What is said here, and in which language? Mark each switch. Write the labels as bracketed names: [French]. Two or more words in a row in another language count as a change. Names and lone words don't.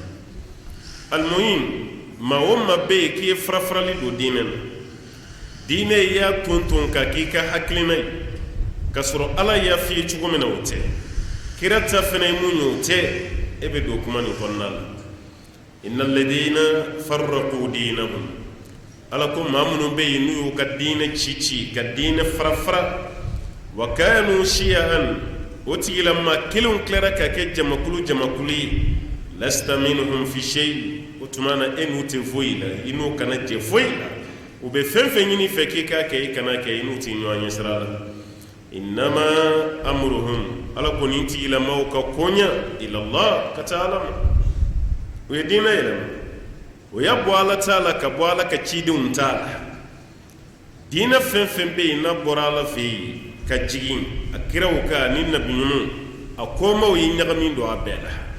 [Bambara] almuhim maa o maa bɛ yen k'i ye farafarali don diinɛ na diinɛ i y'a tonton ka k'i ka hakilina ye k'a sɔrɔ ala y'a f'i ye cogo min na o tɛ kira ta fɛnɛ ye mun ye o tɛ e bɛ don kuma nin kɔnɔna la [Arabic] إن الذين فرقوا دينهم [Bambara] ala ko maa minnu bɛ yen n'u y'u ka diinɛ ci ka diinɛ fara [Arabic] وكانوا شيعا [Bambara] o tigilamaa kelenw tilara ka kɛ jamakulu ye [Arabic] لست منهم في شيء [Bambara] o tuma na e n'u tɛ foyi la i n'u kana jɛ foyi la u bɛ fɛn fɛn ɲini fɛ k'i k'a kɛ i kana kɛ i n'u tɛ ɲɔgɔn ɲɛ sira la [Arabic] إنما أمرهم [Bambara] ala ko nin tigilamaaw ka koɲa ilallah ka taa ala ma o ye diinɛ yɛlɛma o y'a bɔ ala t'a la ka bɔ ala ka cidenw t'a la diinɛ fɛn fɛn bɛ yen n'a bɔra ala fɛ yen ka jigin a kiraw kan ni nabi ɲumanw a kɔmaw ye ɲagamin don a bɛɛ la